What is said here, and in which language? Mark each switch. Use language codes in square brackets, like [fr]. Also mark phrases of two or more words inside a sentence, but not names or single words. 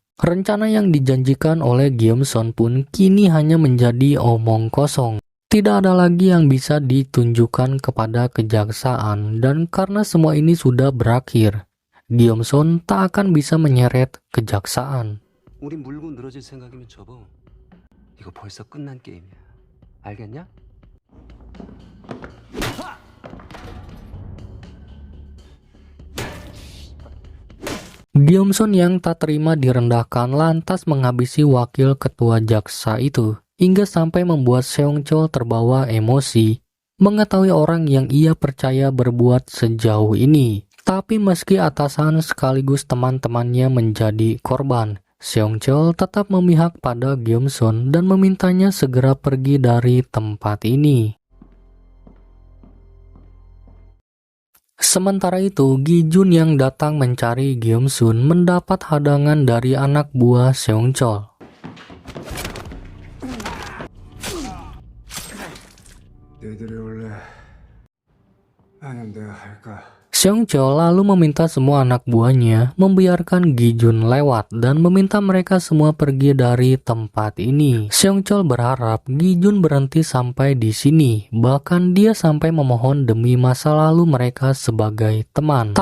[id] Rencana yang dijanjikan oleh Gyeom-sun pun kini hanya menjadi omong kosong. Tidak ada lagi yang bisa ditunjukkan kepada kejaksaan, dan karena semua ini sudah berakhir, Gyeom-sun tak akan bisa menyeret kejaksaan. [ko] 우린 물고 늘어질 생각이면 접어. 이거 벌써 끝난 게임이야. 알겠냐? [id] Gyeom-sun yang tak terima direndahkan lantas menghabisi wakil ketua jaksa itu, hingga sampai membuat Seong-chol terbawa emosi mengetahui orang yang ia percaya berbuat sejauh ini. Tapi meski atasan sekaligus teman-temannya menjadi korban, Seong-chol tetap memihak pada Gyeom-sun dan memintanya segera pergi dari tempat ini. Sementara itu, Gi-jun yang datang mencari Gyeom-sun mendapat hadangan dari anak buah Seong-chol. [ko] 너희들이 원래 아니면 내가 할까? [id] Seong-chol lalu meminta semua anak buahnya membiarkan Gi-jun lewat dan meminta mereka semua pergi dari tempat ini. Seong-chol berharap Gi-jun berhenti sampai di sini, bahkan dia sampai memohon demi masa lalu mereka sebagai teman.